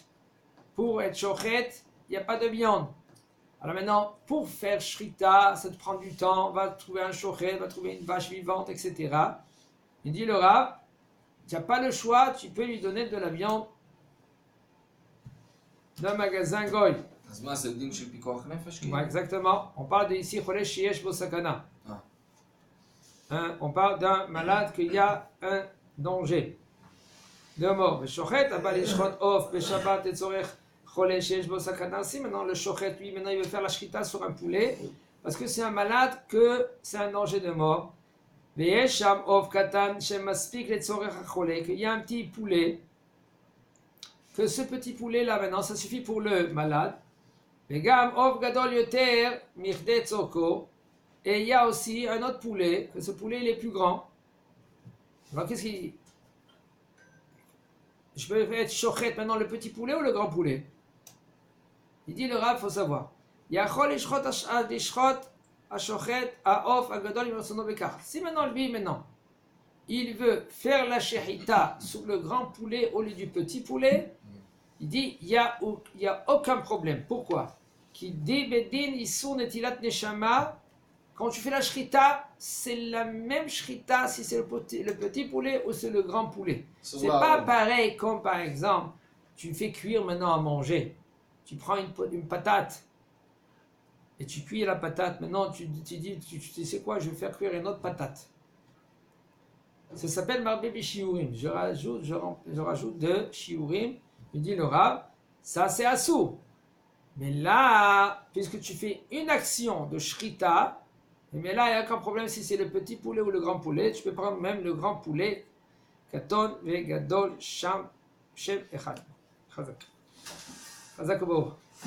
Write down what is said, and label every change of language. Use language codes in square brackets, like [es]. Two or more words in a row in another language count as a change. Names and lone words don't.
[fr] Pour être shochet, il n'y a pas de viande. Alors maintenant, pour faire shrita, ça te prend du temps, va trouver un shochet, va trouver une vache vivante, etc. Il dit le Rav, tu n'as pas le choix, tu peux lui donner de la viande d'un magasin Goy. [he] אז מה, זה דין של פיקוח נפש? [fr] Ouais, exactement. On parle de ici, [he] חולה שיש בו סכנה. [fr] On parle d'un malade qu'il y a un danger de mort. [he] Shochet, אבל ישחוט עוף בשבת את צורך חולה שיש בו סכנה. [fr] Si maintenant le shochet, lui, maintenant il veut faire la shrita sur un poulet, parce que c'est un malade que c'est un danger de mort. [he] ויש שם עוף קטן שמספיק ל צורך חולה, [fr] qu'il y a un petit poulet, que ce petit poulet là maintenant, ça suffit pour le malade. [he] וגם עוף גדול יותר מדי צרכו. [fr] Et il y a aussi un autre poulet, que ce poulet il est plus grand. Alors qu'est-ce qu'il... Je peux être shochet maintenant le petit poulet ou le grand poulet? Il dit le Rav, il faut savoir. Si maintenant lui, il veut faire la shechita sur le grand poulet au lieu du petit poulet, il dit il y a aucun problème. Pourquoi? Qui dit [he] בדין איסור נטילת נשמה. [fr] Quand tu fais la shrita, c'est la même shrita si c'est le petit poulet ou c'est le grand poulet. C'est pas pareil comme par exemple, tu fais cuire maintenant à manger. Tu prends une patate et tu cuis la patate. Maintenant, tu dis, tu sais quoi, je vais faire cuire une autre patate. Ça s'appelle [he] מרבה בשיעורים. [fr] Je rajoute de shiurim. Il dit le Rav, ça c'est assou. Mais là, puisque tu fais une action de shrita, mais là, il n'y a aucun problème si c'est le petit poulet ou le grand poulet. Tu peux prendre même le grand poulet. [he] קטן וגדול שם שם אחד. חזק חזק